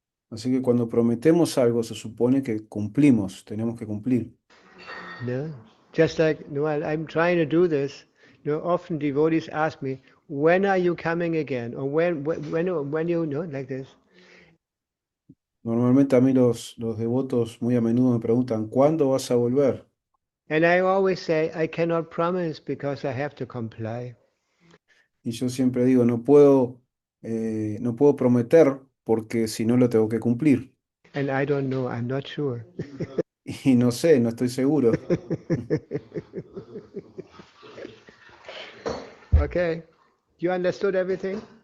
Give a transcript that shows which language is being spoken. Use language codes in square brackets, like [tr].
[es] Así que cuando prometemos algo se supone que cumplimos, tenemos que cumplir. [en] Just like, well, I'm trying to do this. Often devotees ask me, when are you coming again? Or when you like this. [es] Normalmente a mí los devotos muy a menudo me preguntan, ¿cuándo vas a volver? [en] And I always say, I cannot promise because I have to comply. [es] Y yo siempre digo, no puedo prometer porque si no lo tengo que cumplir. [en] And I don't know, I'm not sure. [es] Y no sé, no estoy seguro. [en] Okay, you understood everything?